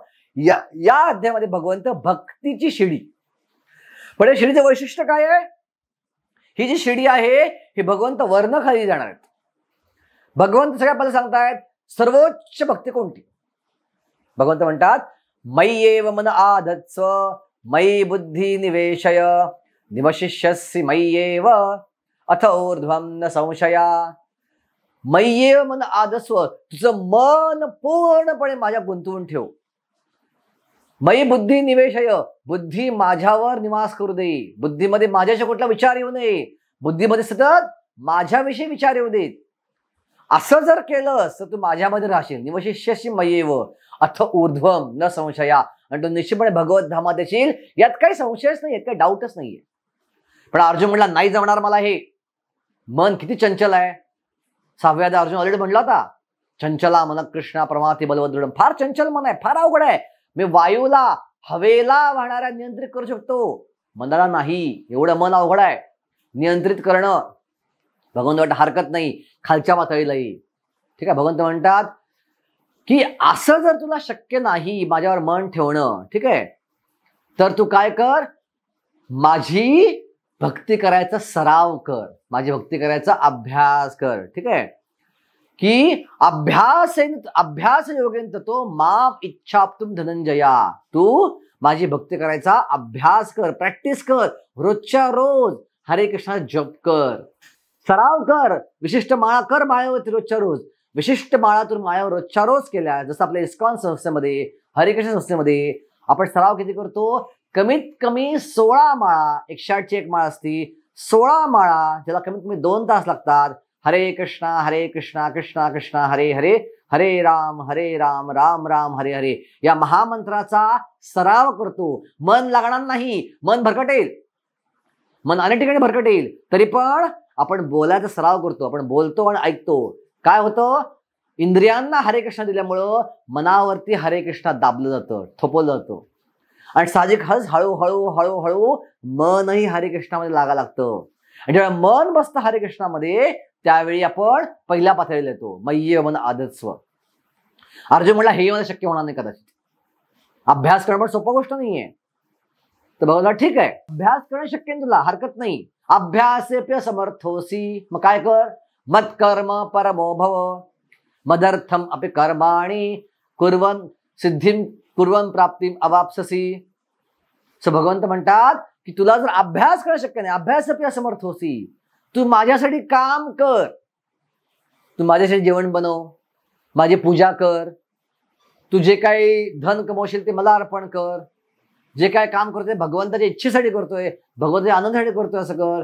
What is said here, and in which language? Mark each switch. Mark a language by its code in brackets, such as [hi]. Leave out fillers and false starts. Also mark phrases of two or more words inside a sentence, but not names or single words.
[mr] या अध्यायामध्ये भगवंत भक्तीची शिडी. पण या शिडीचं वैशिष्ट्य काय आहे? ही जी शिडी आहे ही भगवंत वर्ण खाली जाणार आहेत. भगवंत सगळ्या पहिले सांगतायत सर्वोच्च भक्ती कोणती? [sa] भगवंत म्हणतात मय्येव मन आधत्स्व मयि बुद्धी निवेशय निवशिष्यसि मय्येव अथ ऊर्ध्वं न संशया. मय्येव मन आधत्स्व, [mr] तुझं मन पूर्णपणे माझ्या गुंतवून ठेव. [sa] मयि बुद्धी निवेशय, [mr] बुद्धी माझ्यावर निवास करू दे. बुद्धीमध्ये माझ्याशी कुठला विचार येऊ नये, बुद्धीमध्ये सतत माझ्याविषयी विचार येऊ देत. असं जर केलंस तर तू माझ्यामध्ये राहशील. [sa] निवशिष्यसि मय्येव अथ ऊर्ध्वं न संशया, [mr] आणि तू निश्चितपणे भगवत धामात येशील. यात काही संशयच नाही, यात काही डाऊटच नाहीये. पण अर्जुन म्हणला नाही जमणार मला, हे मन किती चंचल आहे. 6व्या अध्यायात अर्जुन ऑलरेडी म्हणला होता, [sa] चंचला मन कृष्णा प्रमाथी बलवदृढ. [mr] फार चंचल मन आहे, फार अवघड आहे. मी वायूला हवेला वाहणाऱ्या नियंत्रित करू शकतो, मनाला नाही. एवढं मन अवघड आहे नियंत्रित करणं. भगवंत वाटत हरकत नाही, खालच्या पातळीला येईल. ठीक आहे. भगवंत म्हणतात की असं जर तुला शक्य नाही माझ्यावर मन ठेवणं, ठीक आहे, तर तू काय कर, माझी भक्ती करायचा सराव कर, माझी भक्ती करायचा अभ्यास कर. ठीक आहे. की [sa] अभ्यास योगेन तो माम इच्छाप्तुम धनंजया. [mr] तू माझी भक्ती करायचा अभ्यास कर, प्रॅक्टिस कर. रोजच्या रोज हरे कृष्णा जप कर, सराव कर. विशिष्ट माळा कर माळेवरती रोजच्या रोज. विशिष्ट माळा तू माळ्यावर रोजच्या रोज केल्या. जसं आपल्या इस्कॉन संस्थेमध्ये, हरिकृष्ण संस्थेमध्ये आपण सराव किती करतो? कमीत कमी 16 माळा. 108ची एक माळ असती, 16 माळा, ज्याला कमीत कमी 2 तास लागतात. [sa] हरे कृष्णा कृष्णा कृष्णा हरे हरे, हरे राम राम राम हरे हरे, [mr] या महामंत्राचा सराव करतो. मन लागणार नाही, मन भरकटेल, मन अनेक ठिकाणी भरकटेल, तरी पण आपण बोलायचा सराव करतो. आपण बोलतो आणि ऐकतो. काय होतं? इंद्रियांना हरे कृष्ण दिल्यामुळं मनावरती हरे कृष्ण दाबलं जातं, थोपवलं जातं. आणि साहजिक हळूहळू हळूहळू मनही हरे कृष्णामध्ये लागा लागतं. आणि जेव्हा मन बसतं हरे कृष्णामध्ये, त्यावेळी आपण पहिल्या पातळीला येतो, [sa] मय्य मन आधत्स्व. [mr] अर्जुन म्हणला हे मला शक्य होणार नाही कदाचित. अभ्यास करणं पण सोपं गोष्ट नाहीये. तर बघा ठीक आहे, अभ्यास करणं शक्य नाही तुला, हरकत नाही. [sa] अभ्यासेप्य समर्थोसी. [mr] मग काय कर? [sa] मत्कर्म परमो भव मदर्थम अपि कर्माणि कुर्वन सिद्धिं कुर्वन प्राप्तिम अवाप्स्यसि. [mr] सो भगवंत म्हणतात की तुला जर अभ्यास करणं शक्य नाही, [sa] अभ्यासेप्य असमर्थोसी, [mr] तू माझ्यासाठी काम कर. तू माझ्यासाठी जेवण बनव, माझी पूजा कर, तू जे काही धन कमवशील ते मला अर्पण कर. जे काय काम करतोय भगवंताच्या इच्छेसाठी करतोय, भगवंताच्या आनंदासाठी करतोय, असं कर.